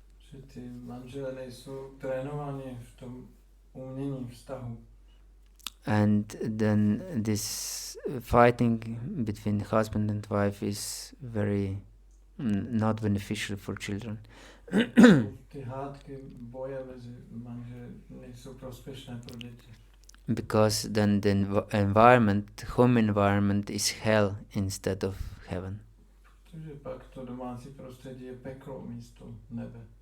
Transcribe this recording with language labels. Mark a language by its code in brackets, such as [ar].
[cs] Že ty manželé nejsou trénovaní v tom umění vztahu. [en] And then this fighting between husband and wife is very not beneficial for children. [cs] Ty hádky, boje mezi manželi nejsou prospěšné pro děti. [en] Because then the home environment is hell instead of heaven. [cs] Protože pak to domácí prostředí je peklo místo nebe.